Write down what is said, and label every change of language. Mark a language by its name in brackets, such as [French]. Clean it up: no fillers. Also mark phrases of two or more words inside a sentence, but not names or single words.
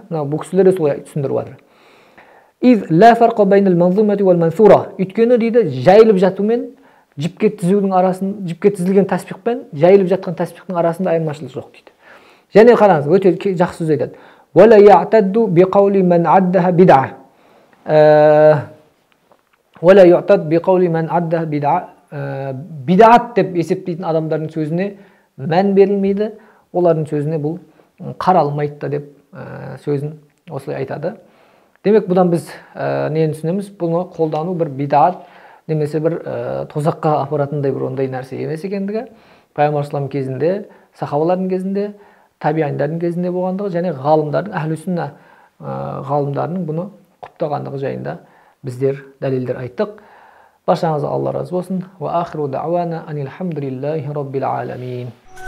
[Kazakh] Бұл кісілер солай түсіндіріп жатыр. [Arabic] إذ لا فرق بين المنظومة والمنثورة. [Kazakh] Өйткені дейді, жайылып жатумен жіпке тізудің арасын, жіпке тізілген тәсбихпен жайылып жатқан тәсбихтің арасында айырмашылық жоқ дейді. Және қараңыз, өте жақсы сөз айтады. [Arabic] ولا يعتد بقول من ادعاه بدعة ولا يعتد بقول من ادعاه بدعة. [Kazakh] Бид'ат деп есептейтін адамдардың сөзіне мән берілмейді, олардың сөзіне бұл қаралмайды деп сөзін осылай айтады. Демек, бұдан біз нені түсінеміз? Бұны қолдану бір бид'ат немесе бір тозаққа апаратындай бір ондай нәрсе емес екендігі пайғамбар саллаллаху кезінде, сахабалардың кезінде, табиғиндардың кезінде болғандығы және ғалымдардың, әхлі сүнна ғалымдарының бұны құптағандығы жайында біздер дәлелдер айттық. Баршаңызға Алла разы болсын. [Arabic] وآخر دعوانا أن الحمد لله رب العالمين.